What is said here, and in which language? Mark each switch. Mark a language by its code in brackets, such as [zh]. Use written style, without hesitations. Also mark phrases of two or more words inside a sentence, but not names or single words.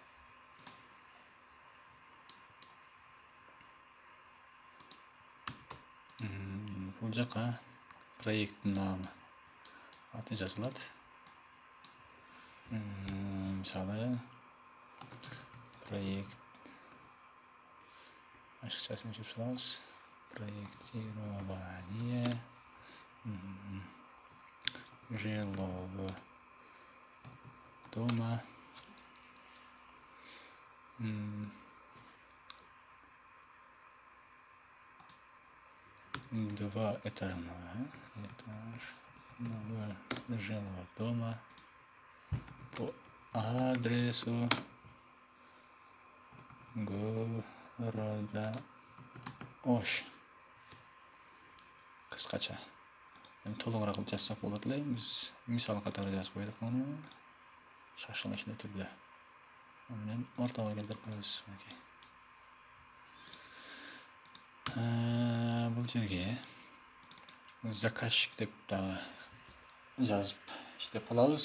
[ky] Бул жака проекттин намы аты жазылат. Мисалы проект ашыкчасын өчүрүп салабыз. [ru] Проектирование жилого дома двухэтажного жилого дома по адресу города Ош. [ky] Кыскача. Эми толугураак кылып жазсак болот эле. Биз мисал катары жазып койдук муну. Шашылышында түрдө. Анан ортого келтирип коебуз. Бул жерге заказчик деп дагы жазып иштеп калабыз.